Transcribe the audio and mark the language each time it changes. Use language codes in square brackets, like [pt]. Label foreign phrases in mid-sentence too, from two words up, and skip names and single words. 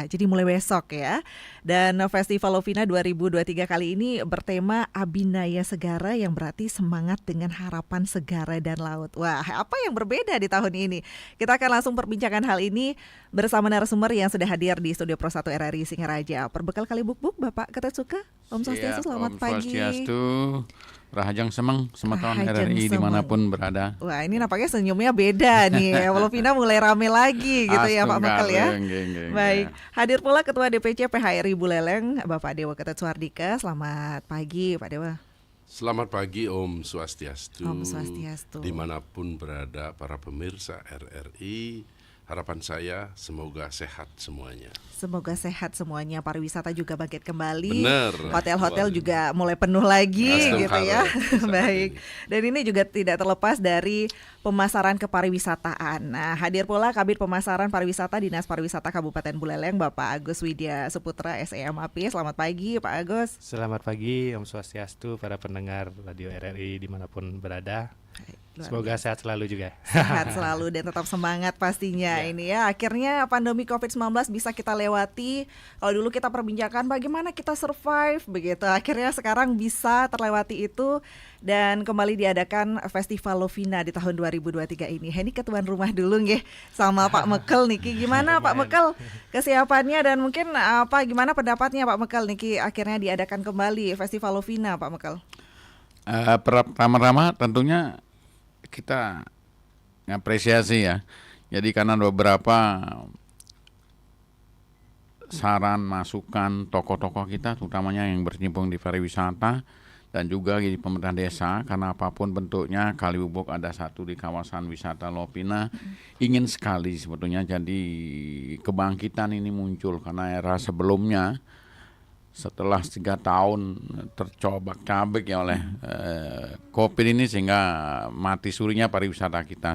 [id] Jadi mulai besok ya. Dan Festival Lovina 2023 kali ini bertema Abinaya Segara, yang berarti semangat dengan harapan segara dan laut. Wah, apa yang berbeda di tahun ini? Kita akan langsung perbincangkan hal ini bersama narasumber yang sudah hadir di studio Pro 1 RRI Singaraja. Perbekal Kalibukbuk Bapak Ketut Suke. [ban] Om Swastiastu, [id] selamat pagi. [ban] Om Swastiastu, Rahajang Semang, Semeton [id] RRI dimanapun berada. Wah, ini nampaknya senyumnya beda nih. Lovina mulai rame lagi gitu ya Pak Mekel ya. Baik, hadir pula Ketua DPC PHRI Buleleng Bapak Dewo Ketut Suardike. Selamat pagi Pak Dewa. Selamat pagi [ban] Om Swastiastu. Om Swastiastu. [id] Dimanapun berada para pemirsa RRI, harapan saya semoga sehat semuanya. Semoga sehat semuanya, pariwisata juga bangkit kembali. Benar. Hotel-hotel juga mulai penuh lagi gitu ya. Baik. Dan ini juga tidak terlepas dari pemasaran kepariwisataan. Nah, hadir pula Kabid Pemasaran Pariwisata Dinas Pariwisata Kabupaten Buleleng Bapak Agus Widya Suputra SEMAP. Selamat pagi Pak Agus. Selamat pagi [ban] Om Swastiastu, [id] para pendengar Radio RRI dimanapun berada. Semoga sehat selalu juga. Sehat selalu dan tetap semangat pastinya ini ya. Akhirnya pandemi COVID-19 bisa kita lewati. Kalau dulu kita perbincangkan bagaimana kita survive begitu. Akhirnya sekarang bisa terlewati itu, dan kembali diadakan Festival Lovina di tahun 2023 ini. Ini ketuan rumah dulu nggih sama Pak Mekel niki. Gimana Pak Mekel kesiapannya, dan mungkin gimana pendapatnya Pak Mekel niki akhirnya diadakan kembali Festival Lovina Pak Mekel? Pertama-tama tentunya kita ngapresiasi ya. Jadi karena beberapa saran, masukan tokoh-tokoh kita, terutamanya yang berkecimpung di pariwisata dan juga di pemerintah desa, karena apapun bentuknya, Kaliwubuk ada satu di kawasan wisata Lopina, ingin sekali sebetulnya jadi kebangkitan ini muncul, karena era sebelumnya setelah 3 tahun tercobak-cabik ya oleh COVID ini, sehingga mati surinya pariwisata kita.